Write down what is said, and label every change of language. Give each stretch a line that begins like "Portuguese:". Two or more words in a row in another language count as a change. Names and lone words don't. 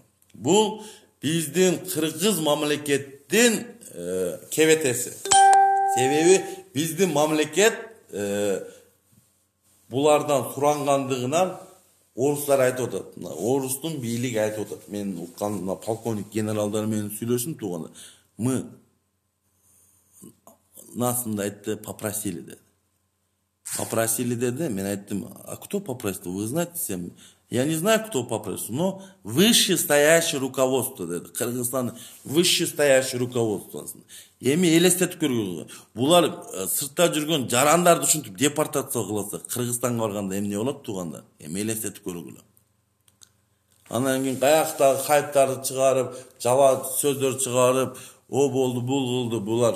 Kyrgyz: Бул биздин кыргыз мамлекеттин кебетеси. Себеби биздин мамлекет булардан сурангандыгынан орустар айтып атат. Орустун бийлиги айтып атат. Мен уккан полковник генералдар менен сүйлөшүм туугандар.
Russian: Мы нас
Kyrgyz: айтты, попросили деди. Попросили деди, мен айттым,
Russian: а кто попросил? Вы знаете всем? Я не знаю, кто попросил, но вышестоящее руководство деди. Кыргызстан вышестоящее руководство.
Kyrgyz: Эми элестетип көргүлө. Булар сыртта жүргөн жарандарды ушинтип депортация кылса, Кыргызстанга барганда эмне болот туугандар? Эми элестетип көргүлө. Анан кийин каяктагы хайптарды чыгарып, жала сөздөр чыгарып, о болду, бул кылды, булар.